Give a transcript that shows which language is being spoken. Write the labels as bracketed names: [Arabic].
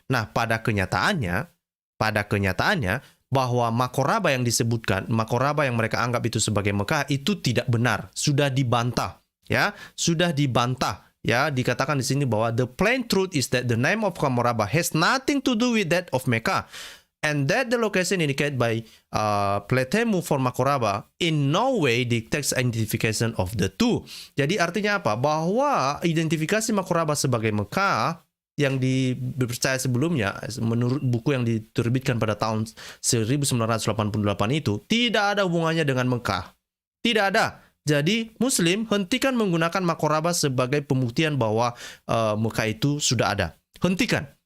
[Indonesian] Nah, pada kenyataannya bahwa Makoraba yang disebutkan, Makoraba yang mereka anggap itu sebagai Mekah itu tidak benar, sudah dibantah ya, Ya, dikatakan di sini bahwa [English] the plain truth is that the name of Makoraba has nothing to do with that of Mecca. And that the location indicated by Pletemu for Makoraba in no way dictates identification of the two. [Indonesian] Jadi artinya apa? Bahwa identifikasi Makoraba sebagai Mekah yang dipercaya sebelumnya menurut buku yang diterbitkan pada tahun 1988 itu tidak ada hubungannya dengan Mekah. Tidak ada. Jadi Muslim hentikan menggunakan Makoraba sebagai pembuktian bahwa Mekah itu sudah ada. Hentikan.